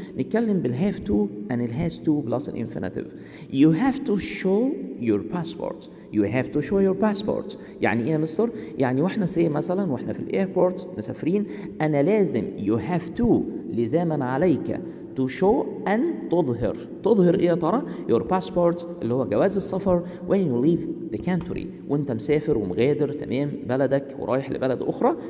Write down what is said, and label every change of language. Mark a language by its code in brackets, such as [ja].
[ar] نتكلم بالهاف تو and الهاز تو plus infinitive. [en] you have to show your passport. you have to show your passport [ar] يعني ايه يا مستر؟ يعني واحنا مثلا واحنا في الايربورت مسافرين انا لازم [en] you have to [ar] لزاما عليك [en] to show [ar] أن تظهر إيه يا ترى؟ [en] your passport [ar] اللي هو جواز السفر [en] when you leave the country [ar] وأنت مسافر ومغادر تمام بلدك ورايح لبلد أخرى.